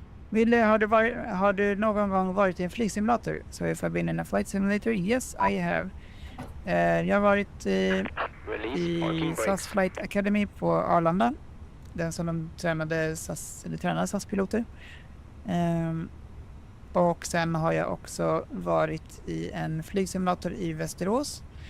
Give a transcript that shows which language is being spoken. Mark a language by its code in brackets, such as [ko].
[sv] Ville, har du någon gång varit i en flygsimulator? [en] So if I've been in a flight simulator, yes I have. [sv] Jag har varit i SAS Flight Academy på Arlanda. Den som de tränade SAS-piloter. Och sen har jag också varit i en flygsimulator i Västerås.